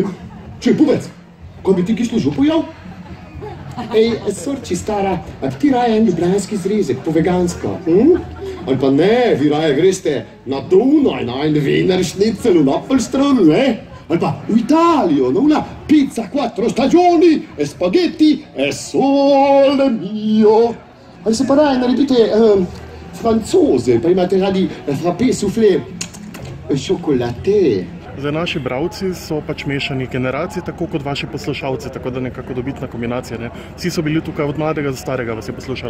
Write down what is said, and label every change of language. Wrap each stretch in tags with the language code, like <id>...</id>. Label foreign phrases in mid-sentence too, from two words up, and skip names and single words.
<sl>Če, povedz, ko bi ti kislo župo jel? Ej, sorči stara, a ti raje en ljubljanski zrezek, po vegansko, Ali pa ne, vi raje greste na Dunaj, na en</sl> <de>Wiener Schnitzel</de> <sl>v Apfelstrudel, ne? Ali pa v Italijo, na</sl> <it>una pizza quattro stagioni, spaghetti e sole mio.</it> <sl>Ali se pa raje naredite francoze, pa imate radi</sl> <fr>frappé soufflé</fr> <sl>chocolate. Zdaj, naši bralci so pač mešani generacij, tako kot vaši poslušalci, tako da nekako dobitna kombinacija, ne? Vsi so bili tukaj od mladega do starega, vas je poslušali.</sl>